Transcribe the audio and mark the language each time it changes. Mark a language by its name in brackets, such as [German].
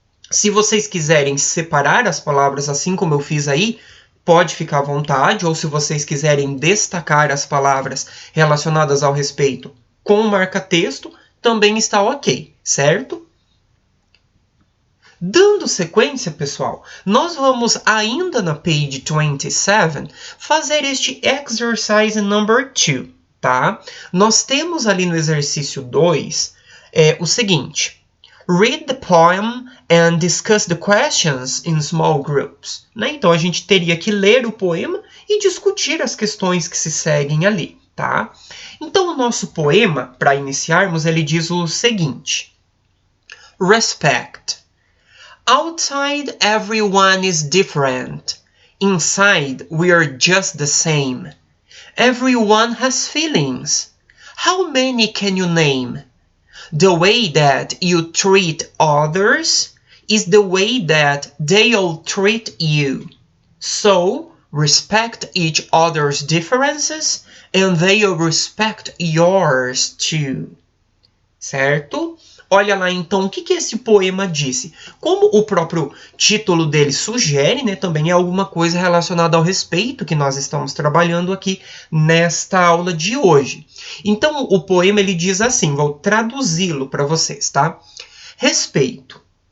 [Portuguese] Se vocês quiserem separar as palavras assim como eu fiz aí, pode ficar à vontade, ou se vocês quiserem destacar as palavras relacionadas ao respeito com o marca-texto, também está ok, certo? Dando sequência, pessoal, nós vamos ainda na page 27 fazer este [English] exercise number 2, [Portuguese] tá? Nós temos ali no exercício 2 o seguinte. [English] Read the poem and discuss the questions in small groups. [Portuguese] Né? Então, a gente teria que ler o poema e discutir as questões que se seguem ali. Tá? Então, o nosso poema, para iniciarmos, ele diz o seguinte. [English] Respect. Outside, everyone is different. Inside, we are just the same. Everyone has feelings. How many can you name? The way that you treat others is the way that they'll treat you. So, respect each other's differences and they'll respect yours too. [Portuguese] Certo? Olha lá então o que esse poema disse. Como o próprio título dele sugere, né, também é alguma coisa relacionada ao respeito que nós estamos trabalhando aqui nesta aula de hoje. Então o poema ele diz assim, vou traduzi-lo para vocês, tá? Respeito.